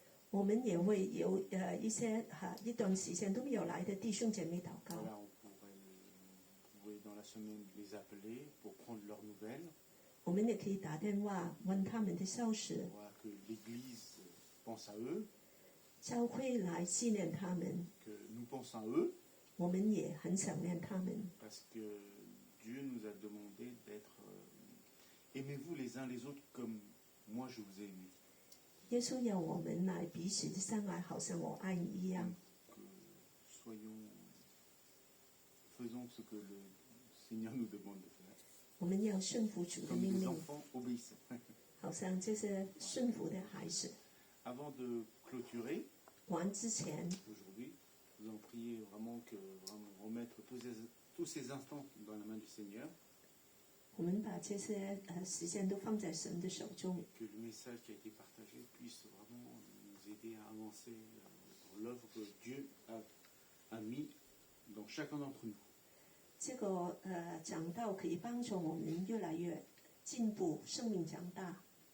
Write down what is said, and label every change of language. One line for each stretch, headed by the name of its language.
Chinese: 我们也为有一些一段时间都没有来的弟兄姐妹祷告。
French: Voilà, on pourrait dans la semaine les appeler pour prendre leurs nouvelles.
Chinese: 我们也可以打电话问他们的消息，
French: Voilà, que l'Église pense à eux,
Chinese: 教会来纪念他们，
French: que nous pensons à eux,
Chinese: 我们也很想念他们。
French: parce que Dieu nous a demandé d'être aimez-vous les uns les autres comme moi je vous ai aimé.
Chinese: 耶稣要我们来彼此的相爱，好像我爱你一样。
French: Que faisons ce que le Seigneur nous demande de faire.
Chinese: 我们要顺服主的
French: Comme
Chinese: 命
French: des
Chinese: 令，
French: enfants obéissants.
Chinese: 好像这些顺服的孩子。
French: Avant de clôturer
Chinese: 完之前，
French: aujourd'hui, nous allons prier vraiment que vraiment remettre tous ces instants dans la main du Seigneur.
Chinese: 我们把这些时间都放在神的手中，
French: Que le message qui a été partagé puisse vraiment nous aider à avancer dans l'œuvre que Dieu a mis dans chacun d'entre nous.
Chinese: 这个讲道可以帮助我们越来越进步，生命长大。